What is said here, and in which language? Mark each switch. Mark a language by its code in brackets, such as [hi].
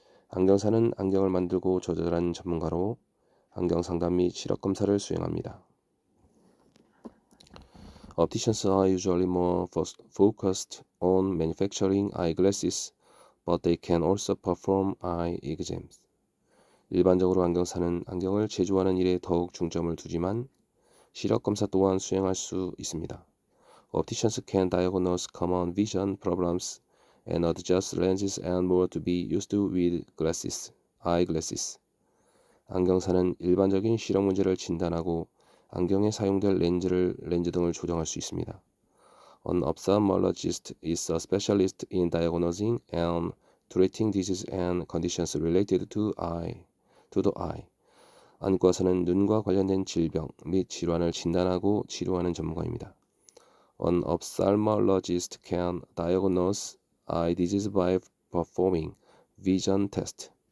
[ko] 안경사는 안경을 만들고 조절하는 전문가로 안경 상담 및 시력 검사를 수행합니다. [en] Opticians are usually more focused on manufacturing eyeglasses, but they can also perform eye exams. [ko] 일반적으로 안경사는 안경을 제조하는 일에 더욱 중점을 두지만 시력 검사 또한 수행할 수 있습니다. [en] Opticians can diagnose common vision problems and adjust lenses and more to be used with eyeglasses. [ko] 안경사는 일반적인 시력 문제를 진단하고 안경에 사용될 렌즈 등을 조정할 수 있습니다. [en] An ophthalmologist is a specialist in diagnosing and treating diseases and conditions related to the eye. [ko] 안과사는 눈과 관련된 질병 및 질환을 진단하고 치료하는 전문가입니다. [en] An ophthalmologist can diagnose eye disease by performing vision test.